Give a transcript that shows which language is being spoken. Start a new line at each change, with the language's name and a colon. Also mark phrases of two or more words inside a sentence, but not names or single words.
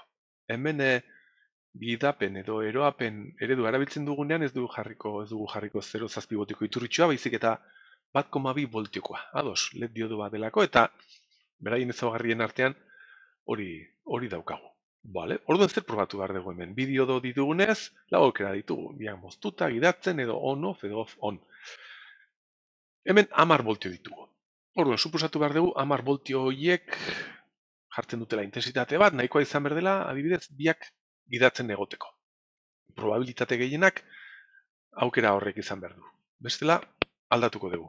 Basque: Hemen bidapen edo eroapen eredu erabiltzen dugunean ez dugu jarriko 0,7 voltioko iturritxoa, baizik eta 1,2 voltiokoa. Ados, LED diodo bat delako eta beraien ezaugarrien artean hori daukagu. Vale. Orduan zer probatu behar dugu hemen. Bi diodo ditugunez, lau aukera ditugu. Biak moztuta, gidatzen edo on-off edo off-on. Hemen 10 voltio ditugu. Orduan, suposatu behar dugu 10 voltio horiek jartzen dutela intensitate bat, nahikoa izan behar dela, adibidez, biak gidatzen egoteko. Probabilitate gehienak aukera horrek izan behar du. Bestela, aldatuko dugu.